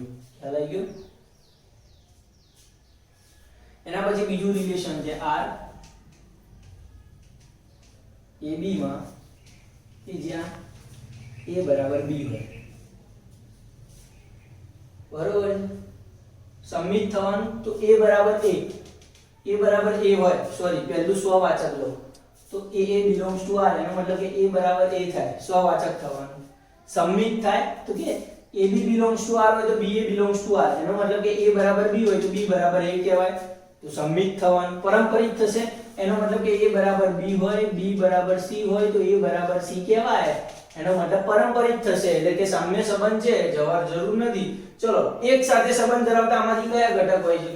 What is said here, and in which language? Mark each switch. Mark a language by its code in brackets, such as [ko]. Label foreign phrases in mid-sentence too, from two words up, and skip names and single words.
[gu] ખ્યાલ આવી ગયો? એના પછી બીજું રિલેશન છે R AB માં, કે જ્યાં A બરાબર B હોય, બરોબર. સમિત થવાનું, તો A બરાબર A, A બરાબર A હોય, સોરી પહેલું સ્વવાચક લો, તો [en] A belongs to R, [gu] એનો મતલબ કે A બરાબર A થાય, સ્વવાચક થવાનું. સમિત થાય તો કે [en] AB belongs to R [gu] હોય તો [en] BA belongs to R, [gu] એનો મતલબ કે A બરાબર B હોય તો B બરાબર A કહેવાય, તો સમિત થવાનું. પરંપરિત થશે, એનો મતલબ કે A બરાબર B હોય, B બરાબર C હોય તો A બરાબર C કહેવાય, એનો મતલબ પરંપરિત થશે, એટલે કે સામ્ય સંબંધ છે, જવાબ જરૂર નથી. ચલો, એક સાથે સંબંધ ધરાવતા આમાંથી કયા ઘટક હોઈ શકે?